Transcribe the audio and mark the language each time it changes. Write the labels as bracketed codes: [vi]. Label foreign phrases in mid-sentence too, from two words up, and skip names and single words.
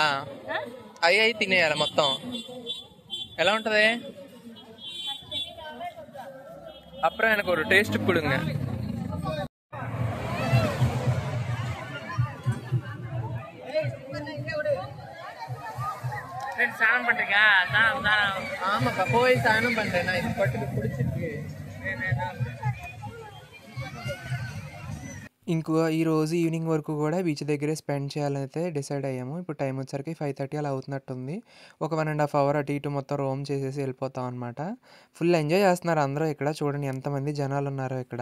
[te] అయి తినేయాలా మొత్తం? ఎలా ఉంటది? [ta] அப்புறம் எனக்கு ஒரு டேஸ்ட் கொடுங்க. ஸ்நானம் பண்றீங்க? ஆமாப்பா, போய் ஸ்நானம் பண்றேன். நான் இது பட்டுக்கு பிடிச்சிருக்கு. [te] ఇంకో ఈరోజు ఈవినింగ్ వరకు కూడా బీచ్ దగ్గరే స్పెండ్ చేయాలని అయితే డిసైడ్ అయ్యాము. ఇప్పుడు టైం వచ్చేసరికి 5:30 అలా అవుతున్నట్టుంది. ఒక 1.5 అవర్ అటు ఇటు మొత్తం రోమ్ చేసేసి వెళ్ళిపోతాం అనమాట. [en] full enjoy [te] చేస్తున్నారు అందరూ ఇక్కడ. చూడండి ఎంతమంది జనాలు ఉన్నారో ఇక్కడ.